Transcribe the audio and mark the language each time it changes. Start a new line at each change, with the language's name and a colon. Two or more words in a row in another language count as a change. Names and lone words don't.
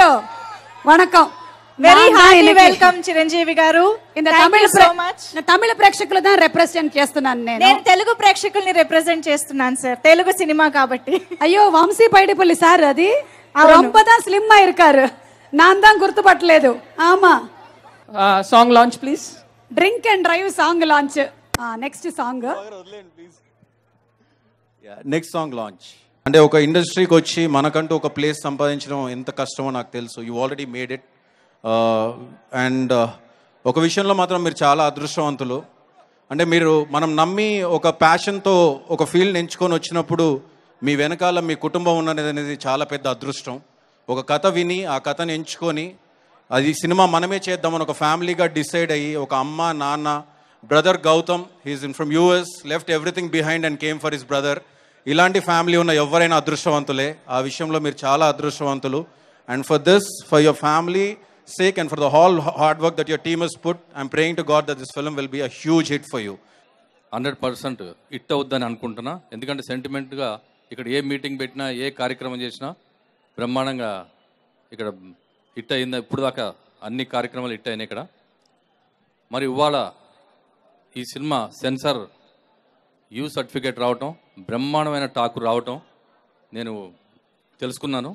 Telugu: వణకం,
English: very hearty welcome
Telugu: చిరంజీవి గారు. తమిళ ప్రేక్షకులు దా రిప్రజెంట్ చేస్తున్నాను నేను తెలుగు ప్రేక్షకుల్ని రిప్రజెంట్ చేస్తున్నాను సార్, తెలుగు సినిమా కాబట్టి. అయ్యో వంశీ పైడిపల్లి సార్ అది రొంబదా స్లిమ్ అయ్యారు,
Tamil: நான் தான் గుర్తుపట్టలేదు.
Telugu: ఆమా
English: song launch please. drink and drive song launch. next song, next song launch.
Telugu: అంటే ఒక ఇండస్ట్రీకి వచ్చి మనకంటూ ఒక ప్లేస్ సంపాదించడం ఎంత కష్టమో నాకు తెలుసు.
English: you already made it.
Telugu: అండ్ ఒక విషయంలో మాత్రం మీరు చాలా అదృష్టవంతులు. అంటే మనం నమ్మి ఒక ప్యాషన్తో ఒక ఫీల్డ్ ఎంచుకొని వచ్చినప్పుడు మీ వెనకాల మీ కుటుంబం ఉన్నది అనేది చాలా పెద్ద అదృష్టం. ఒక కథ విని ఆ కథను ఎంచుకొని అది సినిమా మనమే చేద్దామని ఒక ఫ్యామిలీగా డిసైడ్ అయ్యి, ఒక అమ్మ నాన్న, బ్రదర్ గౌతమ్,
English: he's from US, left everything behind and came for his brother.
Telugu: ఇలాంటి ఫ్యామిలీ ఉన్న ఎవరైనా అదృష్టవంతులే. ఆ విషయంలో మీరు చాలా అదృష్టవంతులు.
English: and for this, for your family sake and for the whole hard work that your team has put, I'm praying to God that this film will be a huge hit for you.
Telugu: 100% హిట్ అవుద్దని అనుకుంటున్నా. ఎందుకంటే సెంటిమెంట్గా ఇక్కడ ఏ మీటింగ్ పెట్టినా, ఏ కార్యక్రమం చేసినా బ్రహ్మాండంగా ఇక్కడ హిట్ అయింది. ఇప్పుడు దాకా అన్ని కార్యక్రమాలు హిట్ అయినాయి ఇక్కడ. మరి ఇవాళ ఈ సినిమా
English: censor U certificate
Telugu: రావటం, బ్రహ్మాండమైన టాకు రావటం నేను తెలుసుకున్నాను.